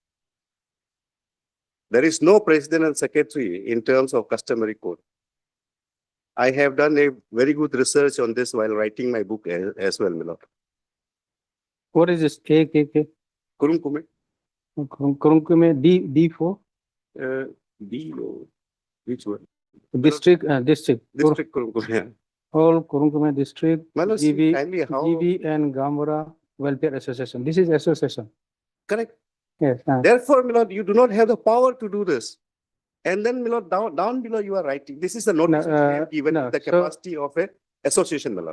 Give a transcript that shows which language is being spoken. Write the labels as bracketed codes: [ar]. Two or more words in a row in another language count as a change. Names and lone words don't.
[en] There is no president and secretary in terms of customary code. I have done a very good research on this while writing my book as well, my lord. What is this? KKK? Kurungkume, Kurungkume D4? D, oh, which one? District, district. District Kurungkume, yeah. All Kurungkume district, My lord, see GB, kindly how, GB and Gambara Welfare Association. This is association. correct. Yes. Therefore, my lord, you do not have the power to do this. And then, my lord, down below you are writing. This is the notice which they have given no, the so- capacity of a association, my lord.